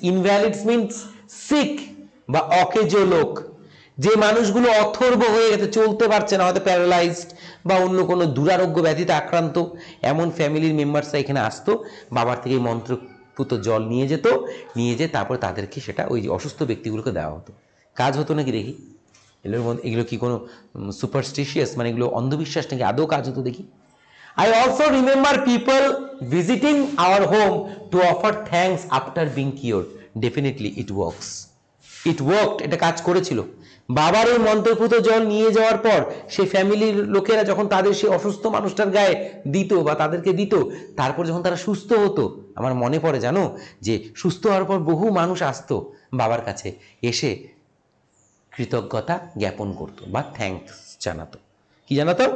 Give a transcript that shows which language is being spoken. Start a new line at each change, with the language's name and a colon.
English: invalids means sick
Bangla: বা অকেজো লোক, যে মানুষগুলো অথর্ব হয়ে গেছে, চলতে পারছে না, হয়তো প্যারালাইজড বা অন্য কোনো দুরারোগ্য ব্যাধিতে আক্রান্ত, এমন ফ্যামিলির মেম্বার্সরা এখানে আসতো, বাবার থেকে মন্ত্রপুত জল নিয়ে যেত, নিয়ে যেয়ে তারপরে তাদেরকে সেটা ওই অসুস্থ ব্যক্তিগুলোকে দেওয়া হতো। কাজ হতো নাকি দেখি, এগুলোর মধ্যে এগুলো কি কোনো সুপারস্টিশিয়াস, মানে এগুলো অন্ধবিশ্বাস নাকি আদৌ কাজ হতো দেখি।
English: I also remember people visiting our home to offer thanks after being cured. Definitely it works. It worked.
Bangla: এটা কাজ করেছিল। বাবার ওই মন্ত্রপুত জল নিয়ে যাওয়ার পর সেই ফ্যামিলির লোকেরা যখন তাদের সেই অসুস্থ মানুষটার গায়ে দিত বা তাদেরকে দিত, তারপর যখন তারা সুস্থ হতো, আমার মনে পড়ে জানো যে সুস্থ হওয়ার পর বহু মানুষ আসতো বাবার কাছে, এসে কৃতজ্ঞতা জ্ঞাপন করতো বা থ্যাঙ্কস জানাতো। কি জানাতো?